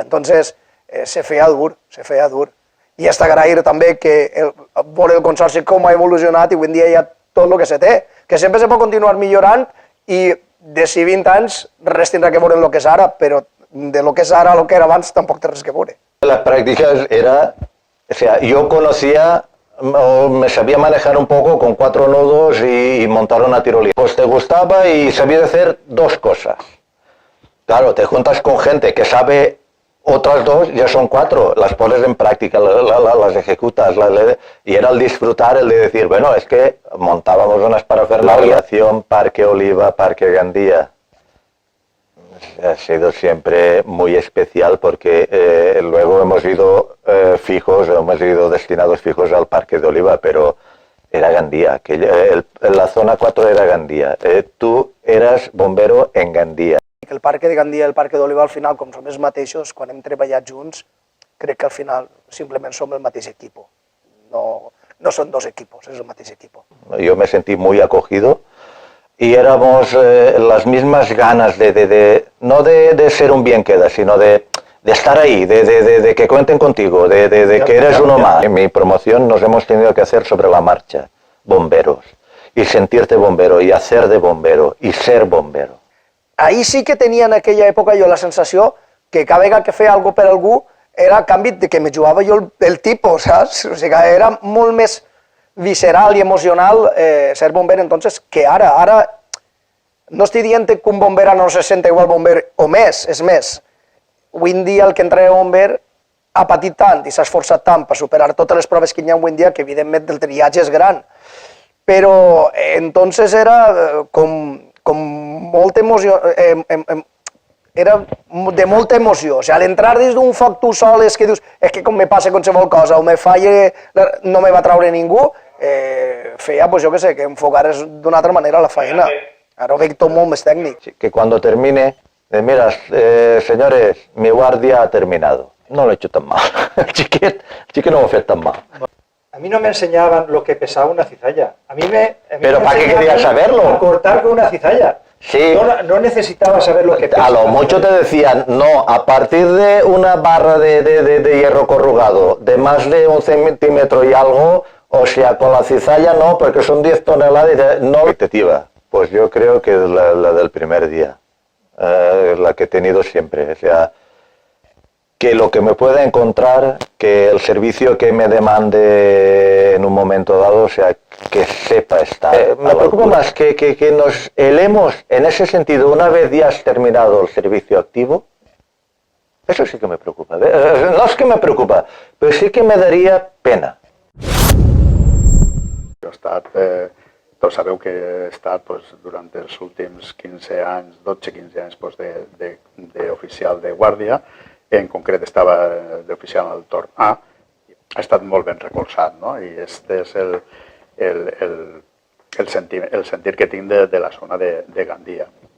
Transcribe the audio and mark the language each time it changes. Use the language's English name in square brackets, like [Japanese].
[Catalan] Entonces se feia dur, se feia dur. I és d'agrair també que veure el Consorci com ha evolucionat i avui en dia hi ha tot el que se té, que sempre se pot continuar millorant i de si 20 anys res tindrà que veure en el que és ara, però de lo que és ara a lo que era abans tampoc té res que veure. [Spanish] Las prácticas era, o sea, yo conocía o me sabía manejar un poco con 4 nudos y montar una tirolina. Pues te gustaba y sabías hacer 2 cosas. Claro, te juntas con gente que sabe otras 2, ya son 4, las pones en práctica, las ejecutas, y era el disfrutar, el de decir, bueno, es que montábamos unas parafernalias, Parque Oliva, Parque Gandía. Ha sido siempre muy especial porque luego hemos ido destinados fijos al Parque de Oliva, pero era Gandía, la zona 4 era Gandía. Tú eras bombero en Gandía. [Catalan] El Parque de Gandía i el Parque d'Oliva al final, com som els mateixos, quan hem treballat junts, crec que al final simplement som el mateix equip. No són 2 equipos, es el mateix equip. [Spanish] Yo me sentí muy acogido y éramos las mismas ganas no de ser un bien queda, sino de estar ahí, de que cuenten contigo, de que eres uno más. En mi promoción nos hemos tenido que hacer sobre la marcha, bomberos, y sentirte bombero, y hacer de bombero, y ser bombero. [Catalan] Ahí sí que tenia en aquella època jo la sensació que cada vegada que feia alguna per algú era a canvi de que me jugava jo el tipus, saps? O sigui, era molt més visceral i emocional ser bomber entonces que ara. Ara no estic dient que un bomber no se senta igual bomber o més, és més. Avui en dia el que entra a bomber ha patit tant i s'ha esforçat tant per superar totes les proves que hi ha avui en dia que evidentment el triatge és gran. Però entonces era com molta emoció, era de molta emoció, o sigui, a l'entrar des d'un foc tu sol és que dius, és que com me passa qualsevol cosa, o me falla, no me va traure ningú, feia, pues jo què sé, que enfocares d'una altra manera la feina, ara ho veig tot molt més tècnic. [Spanish] Que cuando termine, mira, señores, mi guardia ha terminado, no lo he hecho tan mal, [Catalan] el chiquet no lo he fet tan mal. [Spanish] A mí no me enseñaban lo que pesaba una cizalla. ¿Pero para qué querías saberlo? A cortar con una cizalla. Sí. No necesitaba saber lo que pesaba. A lo mucho te decían, no, a partir de una barra de hierro corrugado de más de 1 centímetro y algo, o sea, con la cizalla no, porque son 10 toneladas, no. Expectativa, pues yo creo que es la del primer día, la que he tenido siempre, o sea, que lo que me pueda encontrar, que el servicio que me demande en un momento dado, o sea, que sepa estar. Me preocupa más que nos helemos en ese sentido una vez ya has terminado el servicio activo. Eso sí que me preocupa. No es que me preocupa, pero sí que me daría pena. [Catalan] Jo he estat, tots sabeu que he estat durant els últims 15 anys, 12-15 anys d'oficial de guàrdia. En concret estava d'oficial al torn A, ha estat molt ben recolzat, no? I aquest és el sentir que tinc de la zona de Gandia.